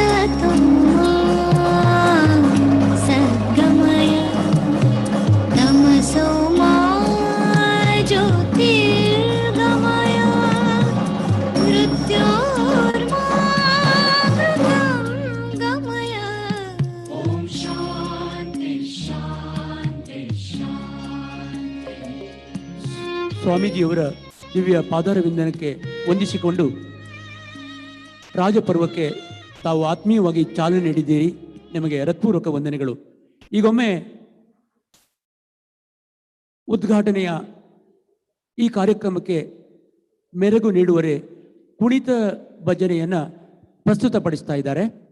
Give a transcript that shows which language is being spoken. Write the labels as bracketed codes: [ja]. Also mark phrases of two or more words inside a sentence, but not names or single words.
[sa] सद्गमय तमसो मा ज्योतिर्गमय मृत्योर्मामृतङ्गमय ॐ शान्ति शान्ति शान्ति. [kn] ಸ್ವಾಮೀಜಿಯವರ ದಿವ್ಯ ಪಾದಾರವಿಂದನಕ್ಕೆ ವಂದಿಸಿಕೊಂಡು ರಾಜಪರ್ವಕ್ಕೆ ತಾವು ಆತ್ಮೀಯವಾಗಿ ಚಾಲನೆ ನೀಡಿದ್ದೀರಿ. ನಿಮಗೆ ಹೃತ್ಪೂರ್ವಕ ವಂದನೆಗಳು. ಈಗೊಮ್ಮೆ ಉದ್ಘಾಟನೆಯ ಈ ಕಾರ್ಯಕ್ರಮಕ್ಕೆ ಮೆರುಗು ನೀಡುವರೆ ಕುಣಿತ ಭಜನೆಯನ್ನು ಪ್ರಸ್ತುತಪಡಿಸ್ತಾ ಇದ್ದಾರೆ.